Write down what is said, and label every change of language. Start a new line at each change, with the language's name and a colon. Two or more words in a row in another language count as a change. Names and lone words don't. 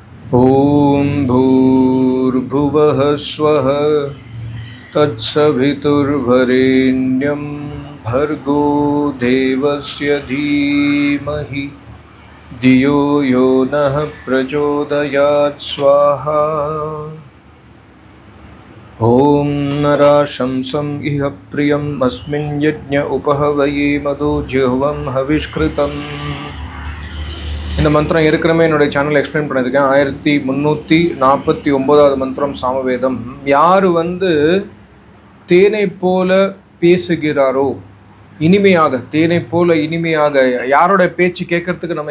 Sanskrit: ॐ भूर्भुवः स्वः तत्सवितुर्वरेण्यं भर्गो देवस्य धीमहि धियो यो नः प्रचोदयात् स्वाहा। ॐ नराशंसं इह प्रियम् अस्मिन् यज्ञ उपहवये मदो जिह्वं हविष्कृतम्।
Tamil: இந்த மந்திரம் ஏற்கனவே என்னுடைய சேனல் எக்ஸ்பிளைன் பண்ணியிருக்கேன். 1349வது மந்திரம் சாமவேதம். யார் தேனை போல பேசுகிறாரோ, இனிமையாக, தேனை போல இனிமையாக, யாரோட பேச்சு கேட்கறதுக்கு நம்ம